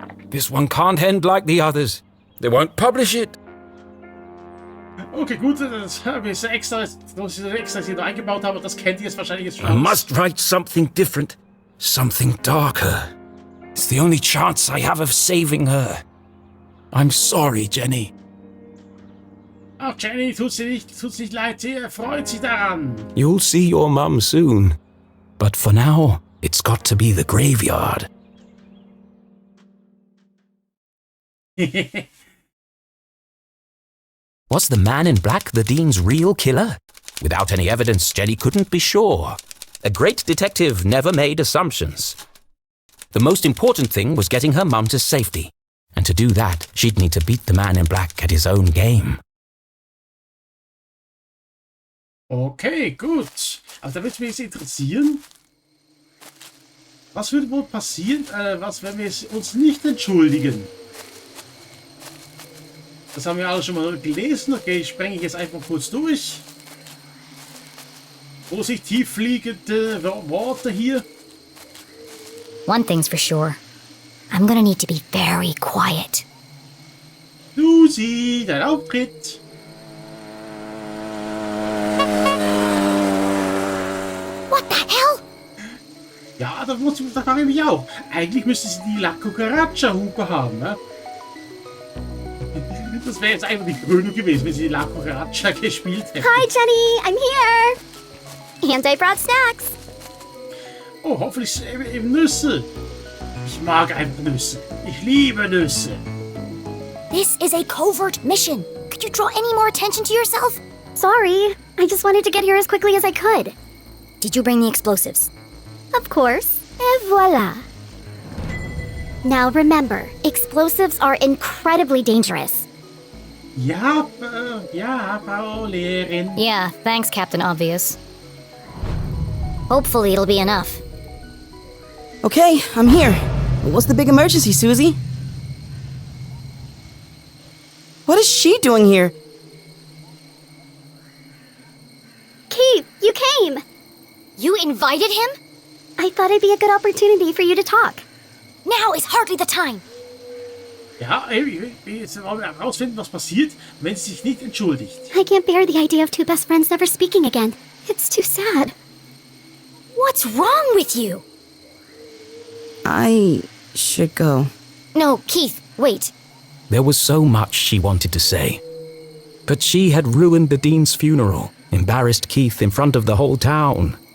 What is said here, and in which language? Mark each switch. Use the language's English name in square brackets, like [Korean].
[English] This one can't end like the others. They won't publish it. [German] Okay, gut, das habe ich extra hier noch eingebaut habe, das kennt ihr jetzt wahrscheinlich jetzt schon. [English] I must write something different. Something darker. It's the only chance I have of saving her. I'm sorry, Jenny. [German] Ach, Jenny, tut's nicht leid, sie freut sich daran. [English] You'll see your mum soon. But for now, it's got to be the graveyard. Was the man in black the Dean's real killer? Without any evidence, Jenny couldn't be sure. A great detective never made assumptions. The most important thing was getting her mum to safety. And to do that, she'd need to beat the man in black at his own game. [German] Okay, gut. Also da würde mich jetzt interessieren, was würde wohl passieren, wenn wir uns nicht entschuldigen? Das haben wir alle schon mal gelesen. Okay, ich sprenge jetzt einfach kurz durch. Vorsicht, fliegende Worte hier. [English] One thing's for sure. I'm gonna need to be very quiet. [German] Susi, dein Auftritt. [English] What the hell? [German] Ja, Ja, da frage ich mich auch. Eigentlich müsste sie die La Cucaracha-Hupe haben, ne? Das wäre jetzt einfach die Krönung gewesen, wenn sie die La Cucaracha gespielt hätte. [English] Hi, Jenny. I'm here. And I brought snacks. [German] Oh, hoffentlich eben Nüsse. Ich mag einfach Nüsse. Ich liebe Nüsse. [English] This is a covert mission. Could you draw any more attention to yourself? Sorry. I just wanted to get here as quickly as I could. Did you bring the explosives? Of course. Et voila. Now remember, explosives are incredibly dangerous. [German] Ja, Frau Lehrerin. [English] Yeah, thanks, Captain Obvious. Hopefully it'll be enough. Okay, I'm here. What's the big emergency, Susie? What is she doing here? Keith, you came. You invited him? I thought it'd be a good opportunity for you to talk. Now is hardly the time. [German] Ja, ich will jetzt herausfinden, was passiert, wenn sie sich nicht entschuldigt. [English] I can't bear the idea of two best friends never speaking again. It's too sad. What's wrong with you? I should go. No, Keith, wait. There was so much she wanted to say. But she had ruined the Dean's funeral, embarrassed Keith in front of the whole town.